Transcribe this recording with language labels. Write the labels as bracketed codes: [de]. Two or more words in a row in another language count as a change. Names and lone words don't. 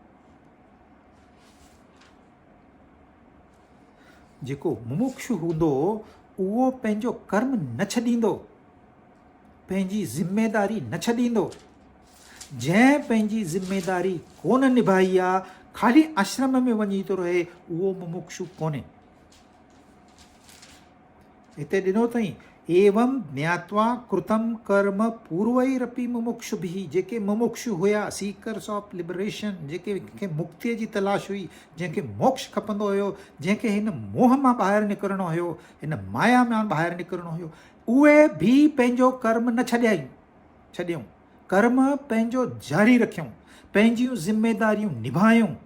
[sd] जेको मुमुक्षु हूंदो उहो पंहिंजो कर्म न छॾींदो, पंहिंजी ज़िमेदारी न छॾींदो। जंहिं पंहिंजी ज़िमेदारी कोन निभाई आहे, ख़ाली आश्रम में वञी थो रहे, उहो मुमुक्षु कोन्हे। हिते ॾिनो अथई, [sa] एवं ज्ञात्वा कृतम कर्म पूर्वैरपि मुमुक्षुभिः। [sd] जेके मुमुक्षु हुया, [en] seekers of liberation, [sd] जेके मुक्तिअ जी तलाश हुई, जंहिंखे मोक्ष खपंदो हुयो, जंहिंखे हिन मोह मां ॿाहिरि निकिरणो हुयो, हिन माया मां ॿाहिरि निकिरणो हुयो, उहे बि पंहिंजो कर्म न छॾियऊं, कर्म पंहिंजो जारी रखियऊं, पंहिंजियूं ज़िमेदारियूं निभायूं।